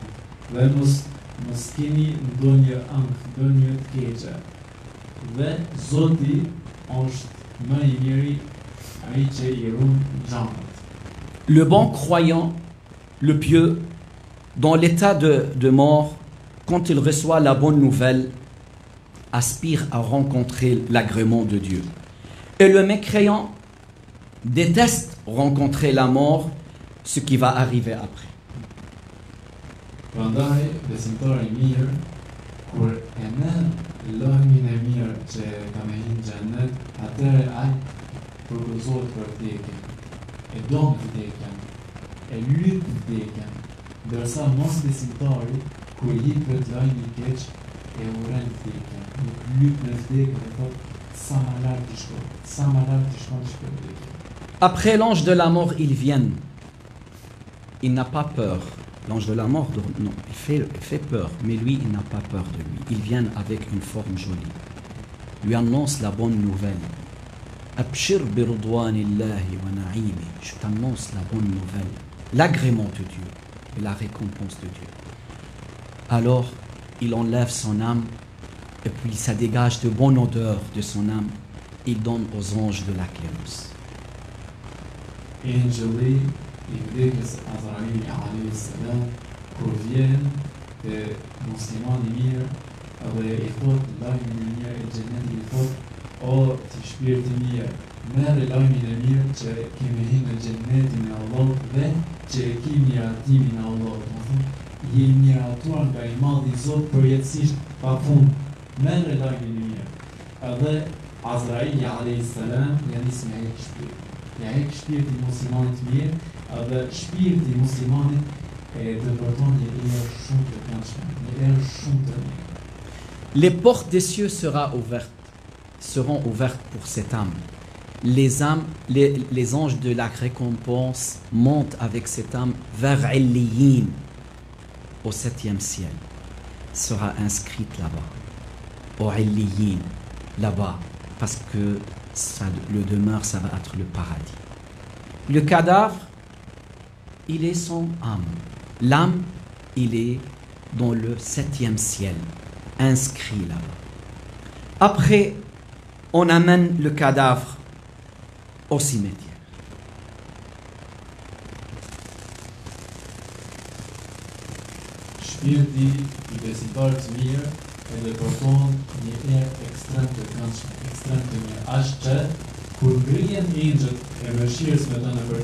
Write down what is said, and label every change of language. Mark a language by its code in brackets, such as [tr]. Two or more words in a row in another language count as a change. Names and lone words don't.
[sq] Dhe mos keni ndonjë ankth, ndonjë të keqe. Dhe Zoti është më I miri, ai që I ruan xhamat. [fr] Le bon croyant, le pieux, dans l'état de mort, quand il reçoit la bonne nouvelle, aspire à rencontrer l'agrément de Dieu. Et le mécréant déteste rencontrer la mort, ce qui va arriver après. [sq] Prandaj, besimtari I mirë, kur e merr lajmin e mirë që ka me hinë xhennet, atëherë ai përgëzohet për vdekjen, e don vdekjen, e lyp vdekjen, ndërsa mos besimtari, kur jepet lajmi I keq, e urren vdekjen, nuk lyp në vdekje dhe thotë sa më lart të shkoj, sa më lart të shkoj që vdekje. [fr] Après l'ange de la mort, il vient. Il n'a pas peur. L'ange de la mort, non, il fait peur, mais lui, il n'a pas peur de lui. Il vient avec une forme jolie. Lui annonce la bonne nouvelle. [ar] أبشر برضوان الله ونعيم. [fr] Je t'annonce la bonne nouvelle, l'agrément de Dieu et la récompense de Dieu. Alors, il enlève son âme et puis ça dégage de bonne odeur de son âme. Il donne aux anges de la clémence. [sq] Engjëlli I vdekjes Azraili [ar] عليه السلام [sq] kur vjen te muslimani I mirë edhe I thot lajmin e mirë e xhenetit I thot o ti shpirti I mirë merr lajmin e mirë që kemi hyrë në xhenetin e Allahut dhe që e kemi miratimin e Allahut. Domethënë jemi miratuar nga I Madhi Zot përjetësisht pafund. Merr lajmin e mirë. Edhe Azraili [ar] عليه السلام [sq] ja nis me ai shpirt. Ja e shpirti I muslimanit mirë, edhe shpirti I muslimanit e dëvërton një erë shumë të këndshme, një erë shumë të mirë. [fr] Les portes des cieux seront ouvertes pour cette âme. Les anges de la récompense montent avec cette âme vers Illiyin, au 7e ciel. Sera inscrite là-bas, au Illiyin, là-bas, parce que le demeure, ça va être le paradis. Le cadavre, il est sans âme. L'âme, il est dans le 7e ciel, inscrit là-bas. Après, on amène le cadavre au cimetière. [sq] Shpirti I besimtarit të mirë e dëpërton një erë ekstrem të këndshme, ekstrem të mirë, aq që kur ngrihen engjëjt e mëshirës me të nëpër